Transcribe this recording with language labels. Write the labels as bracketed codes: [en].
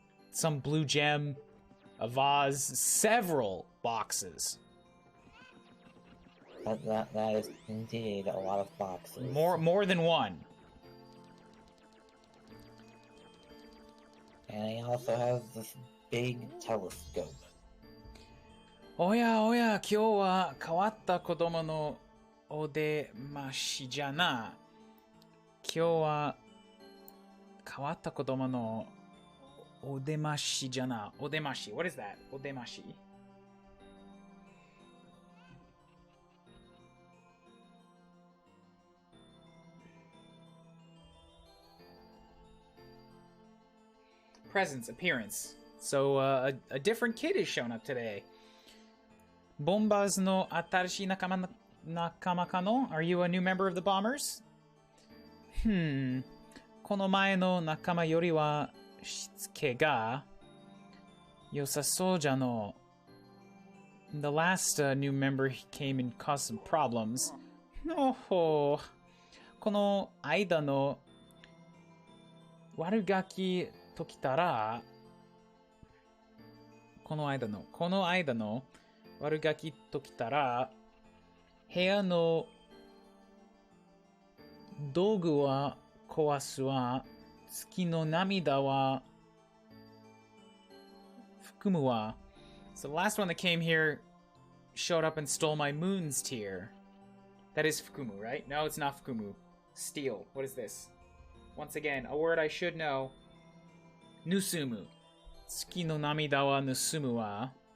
[en] Some blue gem, a vase, several boxes. That is indeed a lot of boxes. More than one. And he also has this big telescope. [ja] おやおや、今日は変わった子供のお出ましじゃな。今日は変わった子供のお出ましじゃな。 [en] お出まし。What is that? お出まし。 presence, appearance. So a different kid has shown up today. [ja] Bombers no atarashi nakama kano? [en] Are you a new member of the Bombers? [ja] この前の仲間よりはしつけが良さそうじゃの. [en] The last new member came and caused some problems. [ja] この間の悪ガキときたらこの間の悪ガキときたら部屋の道具は壊すわ月の涙は含むわ. [en] So the last one that came here showed up and stole my moon's tear. That is fukumu, right? No, it's not fukumu. Steal. What is this? Once again, a word I should know. [ja] Nusumu. Tsuki no namida wa nusumu wa.